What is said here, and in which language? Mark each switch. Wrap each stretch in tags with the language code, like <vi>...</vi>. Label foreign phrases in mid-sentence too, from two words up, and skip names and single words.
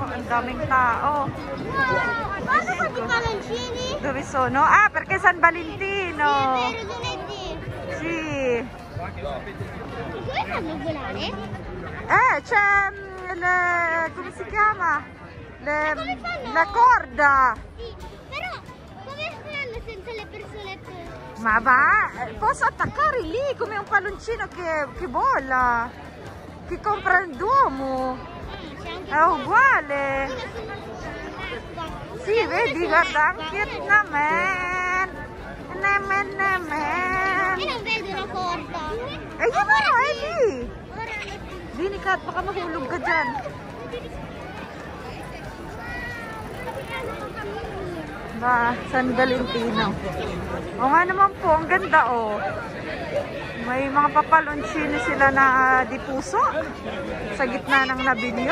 <tl>daming tao.</tl> <it>Guarda quanti palloncini. Dove sono? Ah, perché San Valentino. Vero, lunedì. Sì. Come fanno a volare? C'è come si chiama? La corda. Sì, però come fanno senza le persone? Ma posso attaccare lì come un palloncino che vola. Che compra il Duomo. È uguale. Sì, vedi, guarda anche Namen. Io non vedo la corda.</it> <tl>Eh, yun mo, Ellie. Dini ka, baka mahulog ka dyan.</tl> <it>San Valentino.</it> <tl>O nga naman po, ang ganda oh. May mga papalonchini sila na di puso sa gitna ng Nabilyo.</tl>